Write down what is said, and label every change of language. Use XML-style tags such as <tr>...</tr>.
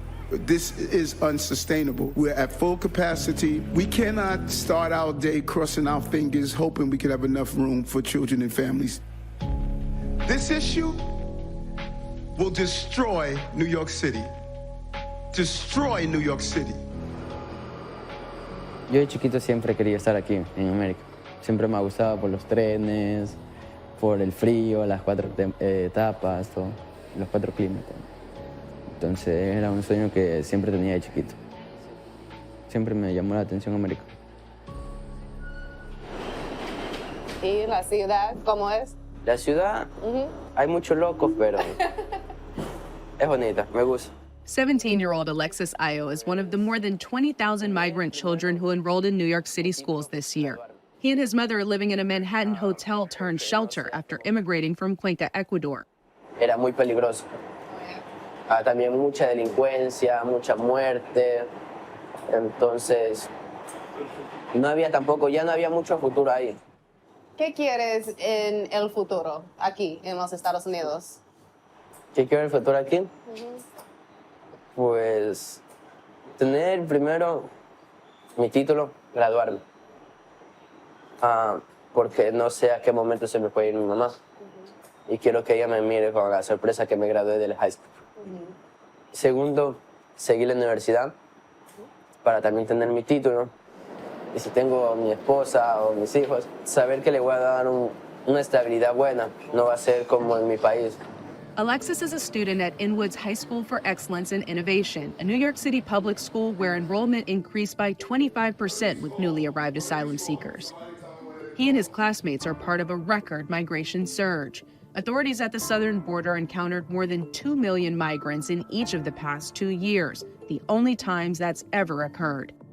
<en>This is unsustainable. We're at full capacity. We cannot start our day crossing our fingers, hoping we can have enough room for children and families. This issue will destroy New York City. Destroy New York City.</en> <es>Yo de chiquito siempre quería estar aquí en América. Siempre me ha gustado por los trenes, por el frío, las cuatro etapas, todo, los cuatro climas. Entonces era un sueño que siempre tenía de chiquito. Siempre me llamó la atención América. ¿Y la ciudad cómo es? La ciudad, hay muchos locos, pero es bonita, me gusta.</es> <en>17-year-old Alexis Ayo is one of the more than 20,000 migrant children who enrolled in New York City schools this year. He and his mother are living in a Manhattan hotel turned shelter after immigrating from Cuenca, Ecuador.</en> <es>Era muy peligroso. También mucha delincuencia, mucha muerte. Entonces, ya no había mucho futuro ahí. ¿Qué quieres en el futuro aquí en los Estados Unidos? ¿Qué quiero en el futuro aquí? Pues tener primero mi título, graduarme. Porque no sé a qué momento se me puede ir mi mamá. Y quiero que ella me mire con la sorpresa que me gradué del high school. Segundo, seguir la universidad para también tener mi título. Y si tengo mi esposa o mis hijos, saber que le voy a dar una estabilidad buena. No va a ser como en mi país.</es> <en>Alexis is a student at Inwood's High School for Excellence in Innovation, a New York City public school where enrollment increased by 25% with newly arrived asylum seekers. He and his classmates are part of a record migration surge. Authorities at the southern border encountered more than 2 million migrants in each of the past 2 years, the only times that's ever occurred.</en>